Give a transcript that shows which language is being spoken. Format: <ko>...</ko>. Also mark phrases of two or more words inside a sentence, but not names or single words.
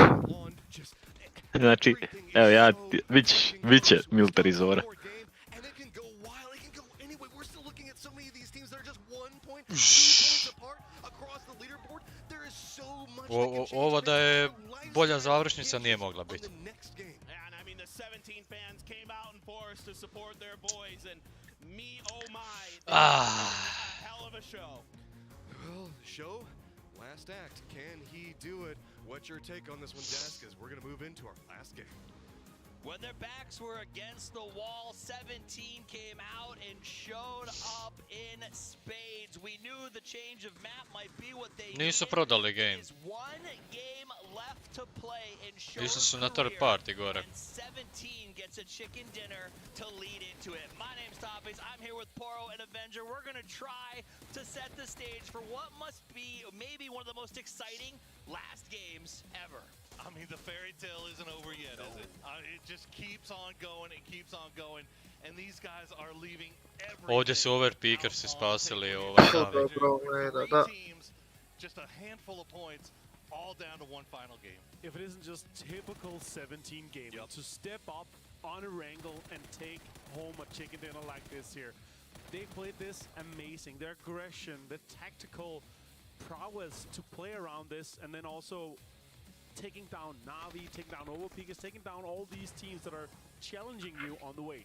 <bs>Znači, evo ja, bit će militarizovana. Ovo da je bolja završnica nije mogla biti.</bs> <en>Well, show, last act. Can he do it? What's your take on this one, Dennis? Because we're going to move into our last game. When their backs were against the wall, 17 came out and showed up in spades. We knew the change of map might be what they</en> <bs>Nisu prodali game.</bs> <en>one game left to play and show</en> <bs>Išli su na</bs> <en>third party</en> <bs>gore.</bs> <en>17 gets a chicken dinner to lead into it. My name's Topics. I'm here with Poro and Avenger. We're going to try to set the stage for what must be maybe one of the most exciting last games ever. I mean, the fairy tale isn't over yet, is it? It just keeps on going and keeps on going, and these guys are leaving everything.</en> <bs>Ovdje su overpeakersi spasili Da.</bs> <en>Just a handful of points, all down to one final game. If it isn't just typical 17 gaming, to step up on a wrangle and take home a chicken dinner like this here. They played this amazing. Their aggression, the tactical prowess to play around this, and then also taking down Navi, taking down overpeakers, taking down all these teams that are challenging you on the way.</en>